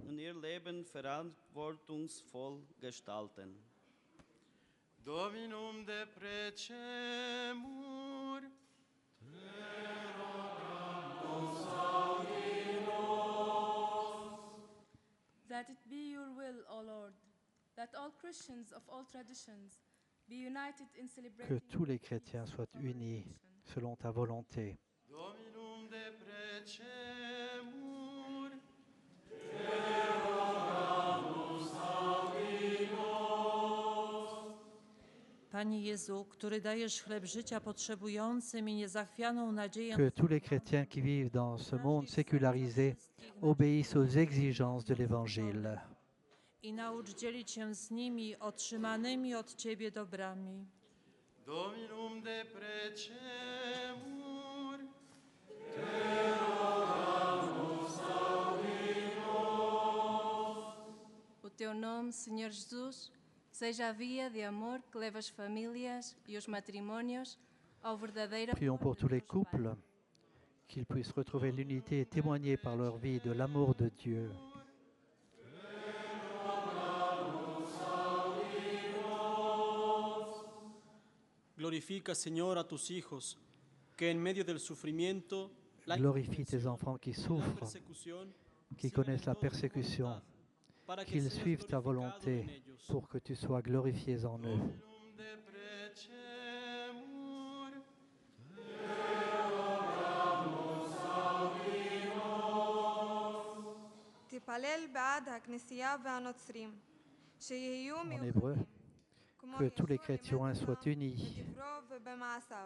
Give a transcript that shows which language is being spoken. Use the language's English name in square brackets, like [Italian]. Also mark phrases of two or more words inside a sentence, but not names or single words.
[Latin] Dominum de precemur, [English] That it be your will, O Lord, that all Christians of all traditions be united in [French] Que [English] celebrating [French] tous les chrétiens soient unis selon ta volonté. [Latin] Dominum de precemur, [Polish] Panie Jezu, który dajesz chleb życia potrzebującym i niezachwianą nadzieję, [French] Que tous les chrétiens qui vivent dans ce monde sécularisé obéissent aux exigences de l'Évangile. [Polish] i naucz dzielić się z nimi otrzymanymi od Ciebie dobrami. [Latin] Dominum de precemur, [Portuguese] O teu nome, Senhor Jesus, seja a via de amor que leva as famílias e os matrimônios ao verdadeiro [French] Prions pour tous les couples, qu'ils puissent retrouver l'unité et témoigner par leur vie de l'amour de Dieu. [Spanish] Glorifica, Señor, a tus hijos, que en medio del sufrimiento, la [French] Glorifie tes enfants qui souffrent, [Spanish] persecución, [French] qui connaissent la persécution, [Spanish] para que [French] qu'ils [Spanish] seas [French] suivent ta [Spanish] glorificado en [French] volonté [Spanish] ellos. [French] pour que tu sois glorifié en eux. [Latin] de precemur, [Hebrew] תפלל בעד הכנסייה והנוצרים, שיהיו [French] En hébreu, que tous les chrétiens soient unis, [Hebrew] בדברו ובמעשיו.